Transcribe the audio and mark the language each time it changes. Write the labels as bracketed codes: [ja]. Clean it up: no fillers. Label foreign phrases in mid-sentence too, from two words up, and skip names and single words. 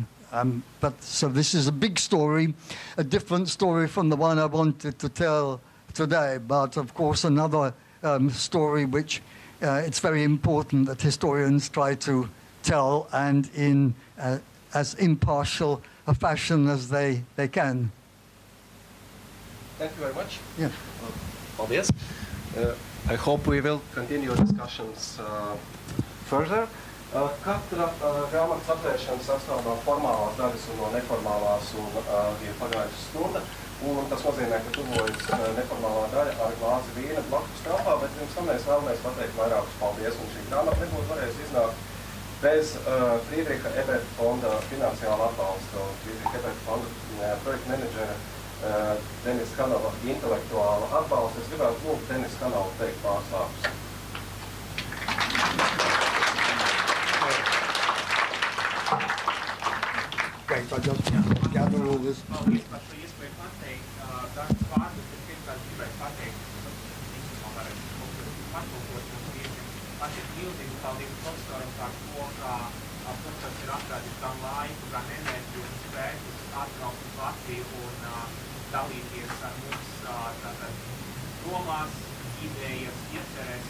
[en] So this is a big story, a different story from the one I wanted to tell today, but of course another story which it's very important that historians try to tell, and in as impartial a fashion as they can. Thank you very much. Yeah. [lv] Paldies. [en] I hope we will continue discussions further. [lv] Katra grāmatas atvēršana sastāv no formālās daļas un no neformālās, un ir pagājusi stunda. Un tas nozīmē, ka tuvojas neformālā daļa ar glāzi vīna blakus telpā, bet pirms tam mēs vēlamies pateikt vairākus paldies. Un šī grāmata nebūtu varējusi iznākt bez Friedricha Eberta fonda finansiāla atbalsta. Friedricha Eberta fonda projekta menedžera Denis Kanava intelektuāla atbalsta. Es gribētu lūgt Denis Kanavu teikt pāris vārdus. [en] Great, I just gather all this. [lv] Dažs vārdus, kas pirmkārt gribēju pateikt, īstenībā varētu patulkot mums tiešiem. Man ir milzīgi paldies profesoram par to, ka profesors ir atradis gan laiku, gan enerģiju un spēkus atbraukt uz Latviju un dalīties ar mums tātad domās, idejas, iecerēs.